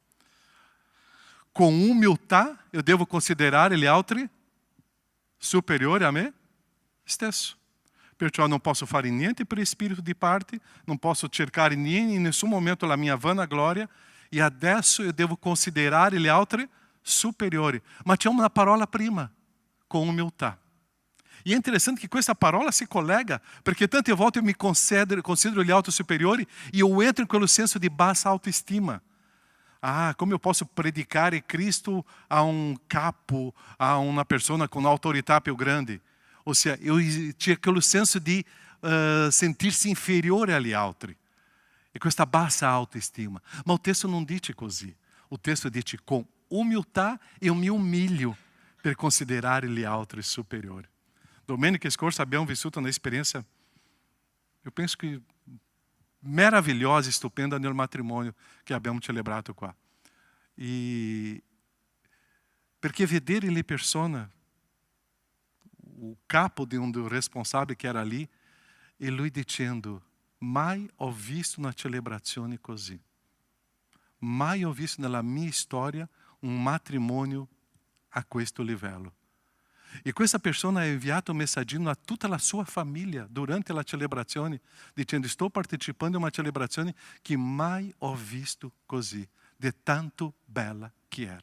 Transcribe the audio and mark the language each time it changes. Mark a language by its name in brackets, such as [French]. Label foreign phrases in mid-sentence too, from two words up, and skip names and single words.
[Italian] Con umiltà eu devo considerare gli altri superiori a me stesso. Perciò non posso fare niente per spirito di parte, non posso cercare in nessun momento la mia vanagloria e adesso eu devo considerare gli altri superiori. Mettiamo una parola prima, com umiltà. [Portuguese] E é interessante que [Italian] questa parola si collega, perché tante volte [Portuguese] eu me considero [Italian] gli altri superiori e eu entro in quello senso di bassa autoestima. [Portuguese] Ah, como eu posso [Italian] predicare Cristo [Portuguese] a um capo, a uma pessoa com [Italian] autorità più grande? [Portuguese] Ou seja, eu tinha aquele senso de sentir-se inferior [Italian] agli altri. E questa bassa autoestima. Ma [Portuguese] o texto [Italian] non dice così. [Portuguese] O texto [Italian] dice [Portuguese] com umiltà eu me umilho [Italian] per considerare gli altri superiori. Domenica scorsa abbiamo vissuto un'esperienza, [Portuguese] eu penso que [Italian] meravigliosa e stupenda nel matrimonio che abbiamo celebrato qua. E perché vedere le persone, [Portuguese] o capo de do responsável que era ali, [Italian] e lui dicendo: mai ho visto una celebrazione così. Mai ho visto nella mia storia un matrimonio a questo livello. E questa persona ha inviato un messaggino a tutta la sua famiglia durante la celebrazione, dicendo: sto partecipando a una celebrazione che mai ho visto così, di tanto bella che era.